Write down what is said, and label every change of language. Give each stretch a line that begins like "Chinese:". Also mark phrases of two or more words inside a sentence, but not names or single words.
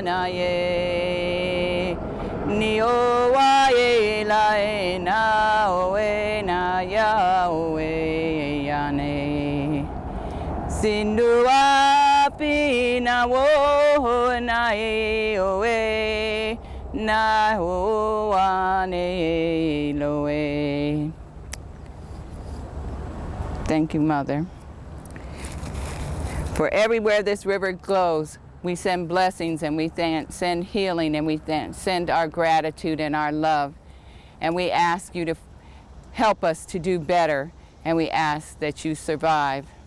English: na ye ni o wa ye la e na o e na ya o e yane sindu wa pi na wo na e o e na o wa ne lo e. Thank you, Mother. For everywhere this river goes, we send blessings, and we send healing, and we send our gratitude and our love. And we ask you to help us to do better, and we ask that you survive.